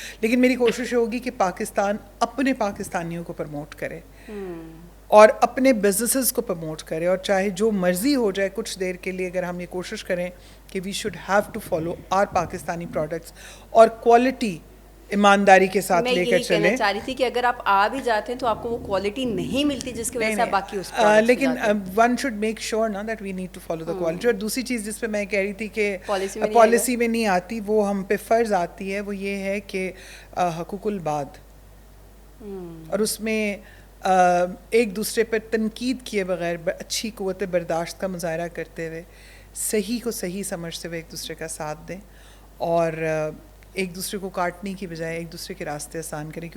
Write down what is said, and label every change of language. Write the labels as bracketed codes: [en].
[ur] لیکن میری کوشش ہوگی کہ پاکستان اپنے پاکستانیوں کو پروموٹ کرے اور اپنے بزنسز کو پروموٹ کرے. اور چاہے جو مرضی ہو جائے کچھ دیر کے لیے، اگر ہم یہ کوشش کریں کہ [en] we should have to follow our Pakistani products, [ur] اور کوالٹی ایمانداری کے ساتھ لے کر چلیں. میں چاہ رہی تھی کہ اگر آپ آ بھی جاتے ہیں تو آپ کو وہ کوالٹی نہیں ملتی جس کی وجہ سے آپ باقی اس پر، [en] لیکن one should make sure نا that we need to follow the quality. [ur] اور دوسری چیز جس پہ میں کہہ رہی تھی کہ پالیسی میں نہیں آتی، وہ ہم پہ فرض آتی ہے، وہ یہ ہے کہ حقوق العباد، اور اس میں ایک دوسرے پر تنقید کیے بغیر اچھی قوت برداشت کا مظاہرہ کرتے ہوئے، صحیح کو صحیح سمجھتے ہوئے ایک دوسرے کا ساتھ دیں، اور ایک دوسرے کو کاٹنے کی بجائے ایک دوسرے کے راستے آسان کریں.